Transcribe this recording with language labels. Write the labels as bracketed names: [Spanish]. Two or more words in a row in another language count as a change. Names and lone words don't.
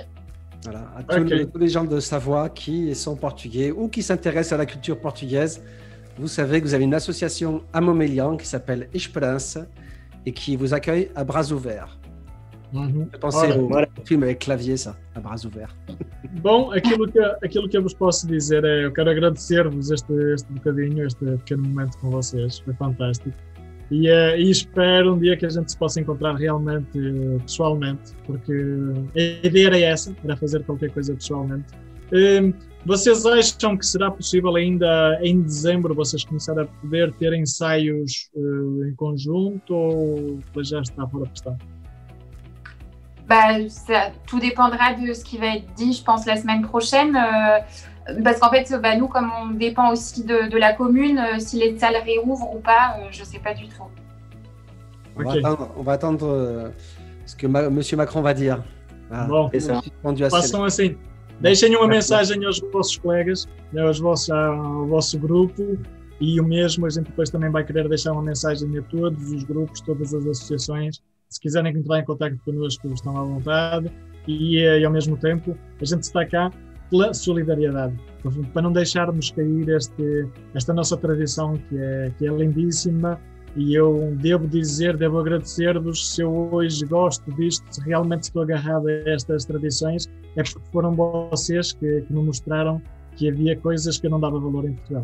[French] Voilà, à tous les gens de Savoie qui sont portugais ou qui s'intéressent à la culture portugaise, vous savez que vous avez une association à Montmélian qui s'appelle Esperança et qui vous accueille à bras ouverts. Je pensais au filme avec Clavier, ça, à bras ouverts. [Portuguese] Bom, aquilo que eu vos posso dizer é, eu quero agradecer-vos este bocadinho, este pequeno momento com vocês, foi fantástico. E espero um dia que a gente se possa encontrar realmente pessoalmente, porque a ideia era essa, era fazer qualquer coisa pessoalmente. Vocês acham que será possível ainda em dezembro vocês começarem a poder ter ensaios em conjunto ou já está fora de questão? [French] Tout dépendra de ce qui va être dit, je pense, la semaine prochaine. Parce qu'en fait, nous, comme on dépend aussi de la commune, si les salles réouvrent ou pas, je ne sais pas du tout. On va attendre ce que M. Macron va dire. [Portuguese] Bom, façam assim. Deixem uma mensagem aos vossos colegas, ao vosso grupo e o mesmo, a gente depois também vai querer deixar uma mensagem a todos os grupos, todas as associações. Se quiserem entrar em contato connosco, estão à vontade e ao mesmo tempo a gente está cá pela solidariedade, para não deixarmos cair esta nossa tradição que é lindíssima e eu devo agradecer-vos se eu hoje gosto disto, se realmente estou agarrado a estas tradições, é porque foram vocês que me mostraram que havia coisas que eu não dava valor em Portugal.